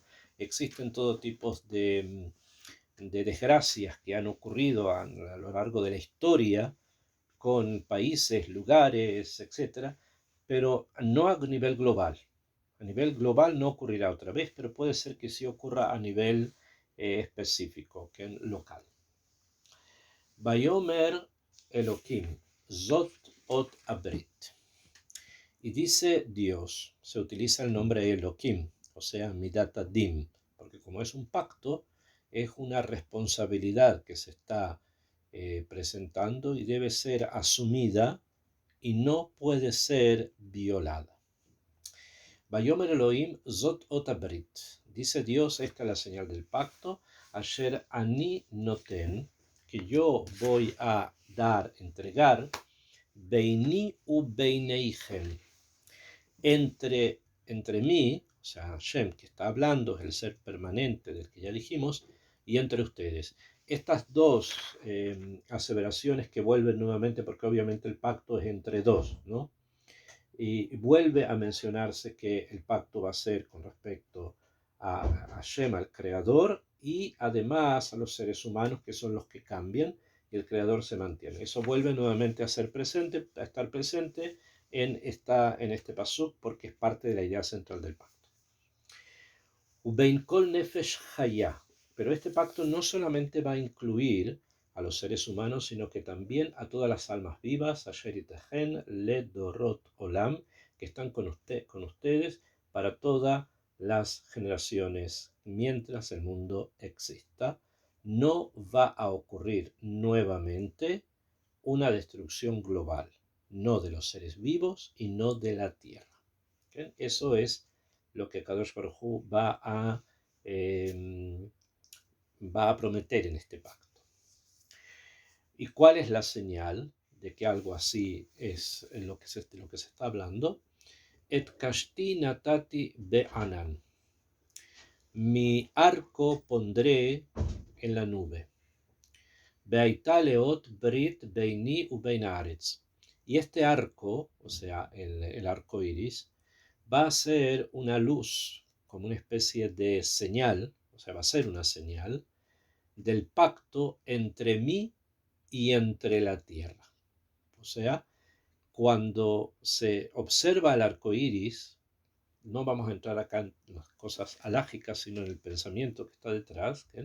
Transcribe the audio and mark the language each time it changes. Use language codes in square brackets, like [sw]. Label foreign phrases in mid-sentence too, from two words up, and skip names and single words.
[es] Existen todo tipo de desgracias que han ocurrido a lo largo de la historia con países, lugares, etcétera, pero no a nivel global. A nivel global no ocurrirá otra vez, pero puede ser que sí ocurra a nivel específico, que es local. [he] ויאמר אלהים זאת אות הברית. [es] Y dice Dios, se utiliza el nombre Elohim, o sea, [he] מדת הדין, [es] porque como es un pacto, es una responsabilidad que se está presentando y debe ser asumida y no puede ser violada. [he] ויאמר אלהים זאת אות הברית. [es] Dice Dios, esta es la señal del pacto. [he] אשר אני נתן, [es] que yo voy a dar, entregar, [he] ביני וביניהם, [es] entre mí, o sea, Hashem, que está hablando, es el ser permanente del que ya dijimos, y entre ustedes. Estas dos aseveraciones que vuelven nuevamente, porque obviamente el pacto es entre dos, ¿no? Y vuelve a mencionarse que el pacto va a ser con respecto a Hashem, al Creador, y además a los seres humanos, que son los que cambian, y el Creador se mantiene. Eso vuelve nuevamente a ser presente, a estar presente en este pasuk, porque es parte de la idea central del pacto. [he] ובין כל נפש חיה. [es] Pero este pacto no solamente va a incluir a los seres humanos, sino que también a todas las almas vivas, [he] אשר אתכם לדרת עולם, [es] que están con ustedes para todas las generaciones. Mientras el mundo exista, no va a ocurrir nuevamente una destrucción global, no de los seres vivos y no de la tierra. ¿Okay? Eso es lo que [he] קדוש ברוך הוא [es] va a prometer en este pacto. ¿Y cuál es la señal de que algo así es lo que se está hablando? [he] את קשתי נתתי בענן. [es] Mi arco pondré en la nube. [he] והיתה לאות ברית ביני ובין הארץ. [es] Y este arco, o sea, el arco iris, va a ser una luz, como una especie de señal, o sea, va a ser una señal del pacto entre mí y entre la tierra. O sea, cuando se observa el arco iris, no vamos a entrar acá en las cosas alágicas, sino en el pensamiento que está detrás, ¿okay?